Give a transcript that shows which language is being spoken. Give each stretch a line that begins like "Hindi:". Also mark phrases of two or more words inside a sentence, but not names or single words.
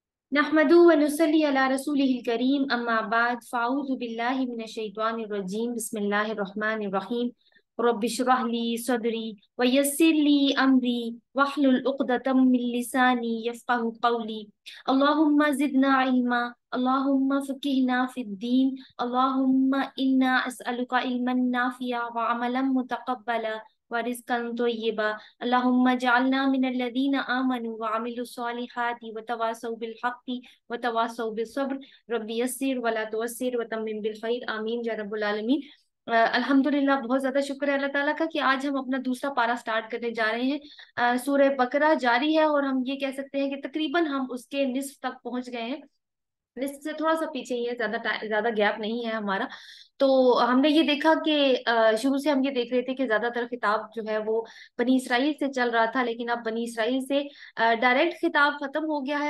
Arabic: نحمد ونصلي على رسوله الكريم أما بعد فأعوذ بالله من الشيطان الرجيم بسم الله الرحمن الرحيم رب اشرح لي صدري ويسر لي أمري واحلل عقدة من لساني يفقهوا قولي اللهم زدنا علما اللهم فقهنا في الدين اللهم إنا نسألك علما نافعا وعملا متقبلا ورزقا طيبا اللهم اجعلنا من الذين آمنوا وعملوا الصالحات وتواصوا بالحق وتواصوا بالصبر رب يسر ولا تعسر وتمم بالخير آمين يا رب العالمين.
Urdu: अल्हम्दुलिल्लाह, بہت زیادہ شکر ہے اللہ تعالیٰ کا کہ آج ہم اپنا دوسرا پارہ اسٹارٹ کرنے جا رہے ہیں. سورہ بقرہ جاری ہے اور ہم یہ کہہ سکتے ہیں کہ تقریباً ہم اس کے نصف تک پہنچ گئے ہیں. لسٹ سے تھوڑا سا پیچھے ہی ہے، زیادہ گیپ نہیں ہے ہمارا. تو ہم نے یہ دیکھا کہ شروع سے ہم یہ دیکھ رہے تھے کہ زیادہ تر خطاب جو ہے وہ بنی اسرائیل سے چل رہا تھا، لیکن اب بنی اسرائیل سے ڈائریکٹ خطاب ختم ہو گیا ہے.